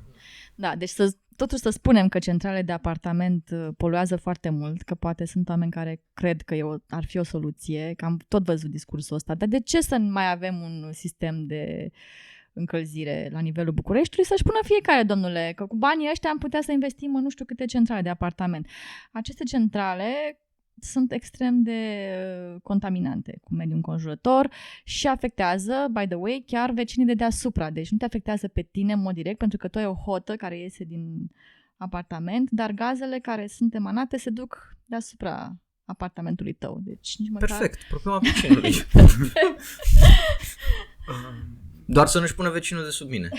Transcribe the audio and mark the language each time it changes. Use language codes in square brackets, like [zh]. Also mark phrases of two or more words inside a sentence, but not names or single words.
[ro] Da, deci totuși să spunem că centrale de apartament poluează foarte mult, că poate sunt oameni care cred că ar fi o soluție, că am tot văzut discursul ăsta, dar de ce să mai avem un sistem de încălzire la nivelul Bucureștiului? Să-și pună fiecare, domnule, că cu banii ăștia am putea să investim în nu știu câte centrale de apartament. Aceste centrale sunt extrem de contaminante cu mediul înconjurător și afectează, [en] by the way, [ro] chiar vecinii de deasupra. Deci nu te afectează pe tine în mod direct, pentru că tu ai o hotă care iese din apartament, dar gazele care sunt emanate se duc deasupra apartamentului tău. Deci nici măcar... Perfect, problema vecinului. Doar să nu-și pună vecinul de sub mine.